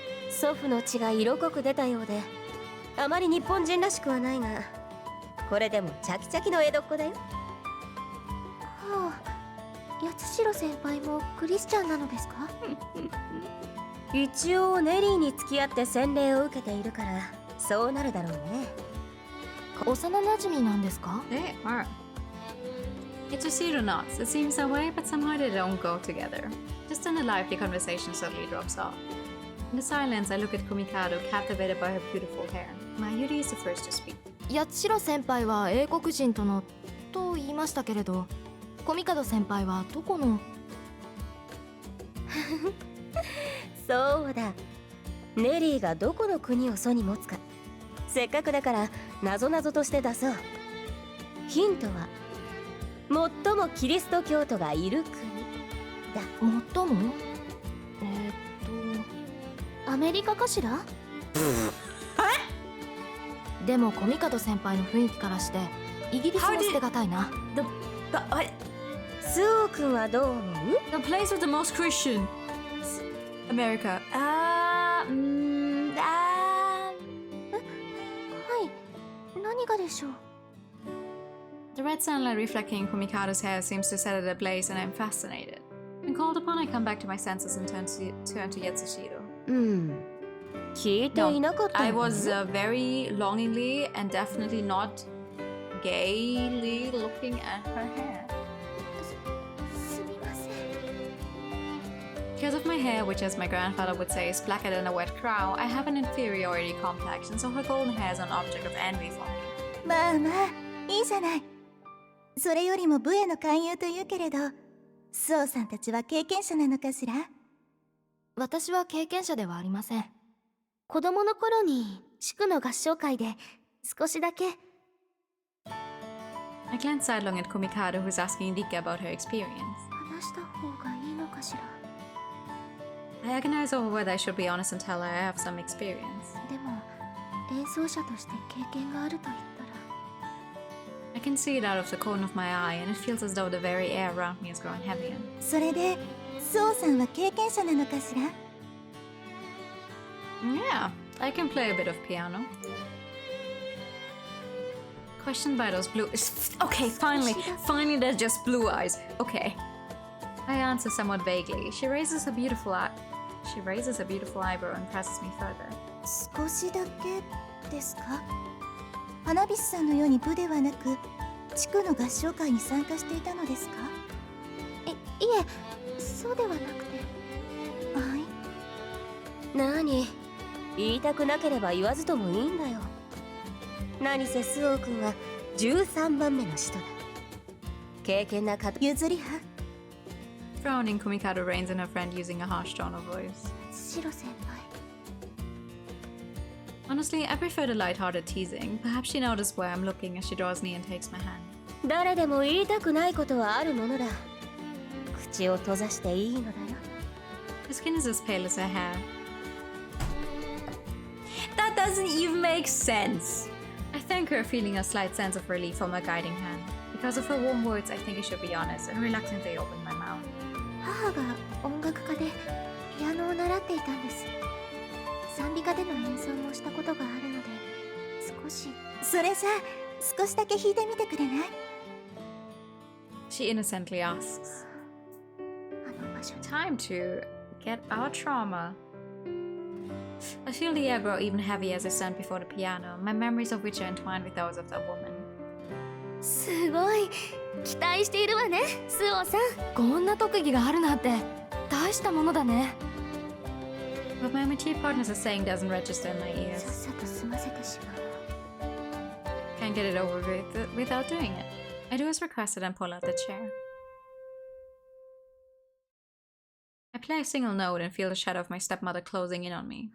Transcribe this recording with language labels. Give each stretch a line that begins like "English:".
Japanese: 祖父の血が色濃く出たようであまり日本人らしくはないが、これでもチャキチャキの江戸っ子だよ。はあ八代先輩もクリスチャンなのですか一応ネリーに付き合って洗礼を受けているからそうなるだろうね。幼馴染なんですか？
English: They are. Yatsushiro nods. It seems that way, but somehow they don't go together. Just in a lively conversation suddenly drops off. In the silence, I look at Komikado, captivated by her beautiful hair. Mayuri is the first to speak.
Japanese: 八代先輩は英国人とのと言いましたけれど、コミカド先輩はどこの？そうだ、ネリーがどこの国を祖に持つか、せっかくだから謎々として出そう。ヒントは最もキリスト教徒がいる国だ。最も？アメリカかしら？でもコミカド先輩の雰囲気からしてイギリスも捨てがたいな。スオー君はどう思う？
English: The place with the most Christian. America.
Japanese: はい、何がでしょう？
English: The red sunlight reflecting Kumikado's hair seems to set it ablaze, and I'm fascinated. When called upon, I come back to my senses and turn to Yatsushiro.
Japanese: 聞いていなかった
English: I
Japanese: の？
English: was very longingly and definitely not gaily looking at her hair.
Japanese: すみません。
English: Because of my hair, which as my grandfather would say is blacker than a wet crow, I have an inferiority complex, and so her golden hair is an object of envy for me.
Japanese: まあまあいいじゃない。それよりも部への勧誘というけれど、スオさんたちは経験者なのかしら？私は経験者ではありません。子供の頃に地区の合唱会で少しだけ。
English: I glance sidelong at Kumikado, who's asking Rika about her experience.
Japanese: 話した方がいいのかしら？
English: I agonize over whether I should be honest and tell her I have some experience.
Japanese: でも演奏者として経験があると言ったら。
English: I can see it out of the corner of my eye, and it feels as though the very air around me is growing heavier.
Japanese: それでスオさんは経験者なのかしら？
English: Yeah, I can play a bit of piano. Questioned by those blue... Okay, finally there's just blue eyes. Okay. I answer somewhat vaguely. She raises a beautiful eyebrow and presses me further.
Japanese: 少しだけですか？花火師さんのように部ではなく地区の合唱会に参加していたのですか？いえ、そうではなくて。はい。何？言いたくなければ言わずともいいんだよ。何せスオー君は13番目の使徒だ。経験な方譲り派？
English: Frowning, Kumikado reins in her friend using a harsh tone of voice.
Japanese: シロ先輩。
English: Honestly, I prefer the light-hearted teasing. Perhaps she noticed where I'm looking as she draws near and takes my hand.
Japanese: 誰でも言いたくないことはあるものだ。口を閉ざしていいのだよ。
English: Her skin is as pale as her hair. That doesn't even make sense! I thank her, feeling a slight sense of relief from her guiding hand. Because of her warm words, I think I should be honest, and reluctantly open my mouth.
Japanese: 母が音楽家でピアノを習っていたんです。賛美歌での演奏もしたことがあるので、少し。それじゃあ少しだけ弾いてみてくれない？
English: She innocently asks.
Japanese: あの場所に。
English: Time to get our trauma. I feel the air grow even heavier as I stand before the piano, my memories of which are entwined with those of that woman.
Japanese: すごい期待しているわね、スオさん。こんな特技があるなんて大したものだね。
English: What my MT partners are saying doesn't register in my
Japanese: さっ
English: ears.
Japanese: さと済ませてしまう。
English: Can't get it over with without doing it. I do as requested and pull out the chair. I play a single note and feel the shadow of my stepmother closing in on me.